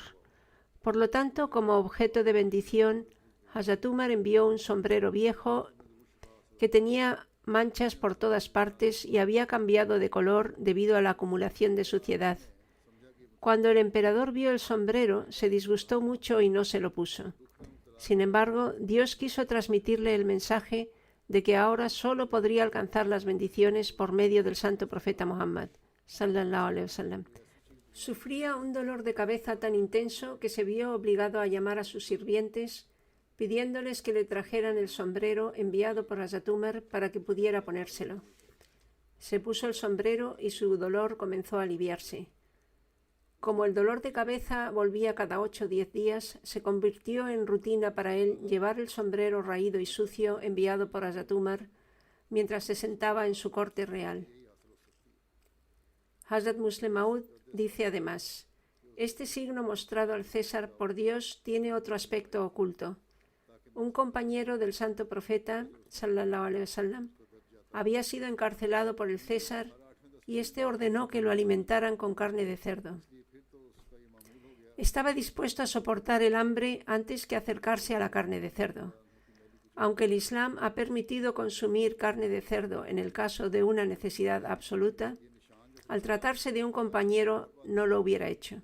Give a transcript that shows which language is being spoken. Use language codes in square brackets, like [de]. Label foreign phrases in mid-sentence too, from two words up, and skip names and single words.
[es] Por lo tanto, como objeto de bendición, Hazrat Umar envió un sombrero viejo que tenía manchas por todas partes y había cambiado de color debido a la acumulación de suciedad. Cuando el emperador vio el sombrero, se disgustó mucho y no se lo puso. Sin embargo, Dios quiso transmitirle el mensaje de que ahora solo podría alcanzar las bendiciones por medio del santo profeta Muhammad, [ar] صلى الله عليه وسلم. [es] Sufría un dolor de cabeza tan intenso que se vio obligado a llamar a sus sirvientes, pidiéndoles que le trajeran el sombrero enviado por Hazrat Umar para que pudiera ponérselo. Se puso el sombrero y su dolor comenzó a aliviarse. Como el dolor de cabeza volvía cada 8 o 10 días, se convirtió en rutina para él llevar el sombrero raído y sucio enviado por Hazrat Umar mientras se sentaba en su corte real. Hazrat Musleh Maud dice además: este signo mostrado al César por Dios tiene otro aspecto oculto. Un compañero del santo profeta, [ar] صلى الله عليه وسلم, [es] había sido encarcelado por el César y éste ordenó que lo alimentaran con carne de cerdo. Estaba dispuesto a soportar el hambre antes que acercarse a la carne de cerdo. Aunque el Islam ha permitido consumir carne de cerdo en el caso de una necesidad absoluta, al tratarse de un compañero no lo hubiera hecho.